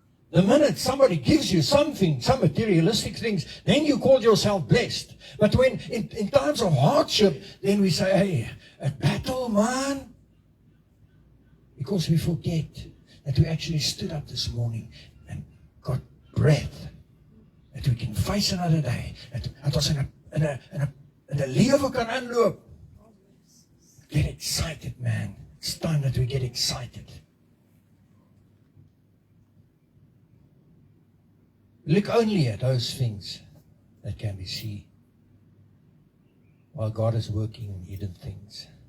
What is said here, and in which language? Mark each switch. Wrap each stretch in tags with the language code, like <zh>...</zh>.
<en>The minute somebody gives you something, some materialistic things, then you call yourself blessed. But when in times of hardship, then we say, hey, a battle, man. Because we forget that we actually stood up this morning and got breath. That we can face another day.</en> <af>Dat ons in 'n lewe kan inloop.</af> <en>Get excited, man. It's time that we get excited. Look only at those things that can be seen, while God is working in hidden things.</en>